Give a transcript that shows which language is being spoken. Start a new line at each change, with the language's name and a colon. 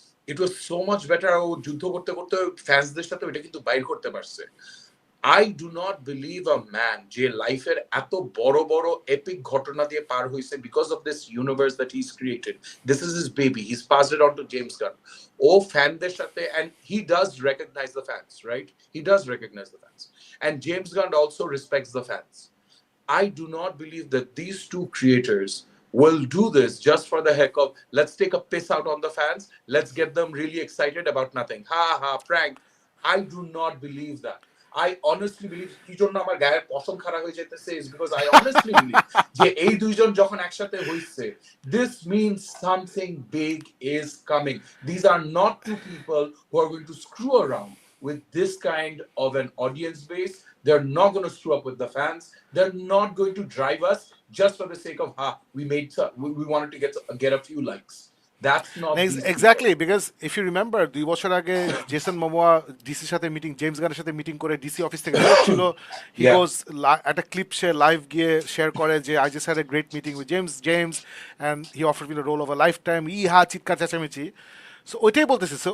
English: It was so much better.
Bangla: ও যুদ্ধ করতে করতে ফ্যান্সদের সাথে এটা কিন্তু বাইর করতে পারছে।
English: I do not believe a man
Bangla: যে লাইফের এত বড় বড় epic ঘটনা দিয়ে পার হইছে
English: because of this universe that he's created. This is his baby. He's passed it on to James Gunn.
Bangla: ও ফ্যানদের সাথে,
English: and he does recognize the fans, right? He does recognize the fans. And James Gunn also respects the fans. I do not believe that these two creators will do this just for the heck of, let's take a piss out on the fans, let's get them really excited about nothing. Ha ha, prank. I do not believe that. I honestly believe
Bangla: কি জন্য আমার গায়ের পশম খাড়া হয়ে যেতেছে
English: is because I honestly believe
Bangla: যে এই দুইজন যখন একসাথে হইছে,
English: this means something big is coming. These are not two people who are going to screw around with this kind of an audience base. They're not going to screw up with the fans. They're not going to drive us just for the sake of we wanted to get a few likes. That's not these exactly people.
Bangla: Because if you remember 2 বছর আগে Jason মোমোয়া ডিসির সাথে meeting, James গানের সাথে meeting করে DC office থেকে ছিল, হি
English: Yeah. Goes
Bangla: একটা ক্লিপ সে লাইভ গিয়ে শেয়ার করে যে
English: I just had a great meeting with James and he offered me the role of a life time,
Bangla: চিৎকার চেঁচামেচি। সো ওইটাই বলতেছি।